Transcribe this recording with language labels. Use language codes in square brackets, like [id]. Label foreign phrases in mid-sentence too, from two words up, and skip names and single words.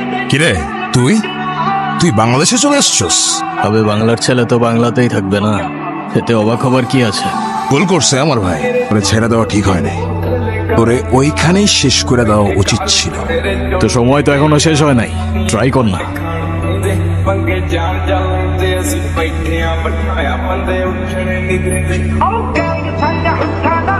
[bn] কিরে তুই তুই বাংলাদেশে চলে আসছস? তবে বাংলার ছেলে তো বাংলাতেই থাকবে না, এতে অবাক হবার কি আছে? ভুল করছে আমার ভাই, ওরে ছেড়ে দেওয়া ঠিক হয় নাই, তোরে ওইখানেই শেষ করে দেওয়া উচিত ছিল। তো সময় তো এখনো শেষ হয় নাই, ট্রাই কর না। [pa] ਪੰਗੇ ਜਾਨ ਜਾਤੇ ਅਸੀਂ ਬੈਠੇ ਆ ਬਿਠਾਇਆ ਬੰਦੇ ਉੱਠਣੇ ਨਹੀਂ ਦਿੰਦੇ